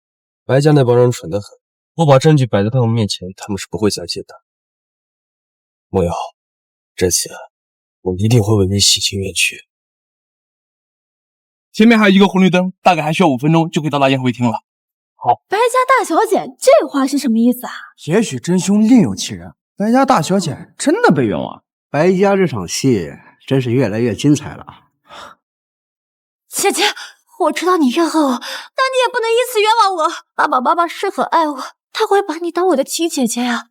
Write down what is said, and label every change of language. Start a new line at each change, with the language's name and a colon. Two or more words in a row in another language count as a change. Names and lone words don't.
Chinese: 白家那幫人蠢得很，我把證據擺在他們面前，他們是不會相信的。莫瑤，這次我一定會為你洗清冤屈。前面還有一個紅綠燈，大概還需要5分鐘就可以到達宴會廳了。好，白家大小姐，這話是什麼意思啊？也許真兇另有其人，白家大小姐真的被冤枉。白家這場戲真是越來越精彩了。姐姐，我知道你怨恨我，但你也不能因此冤枉我。爸爸媽媽是很愛我，他會把你當我的親姐姐啊。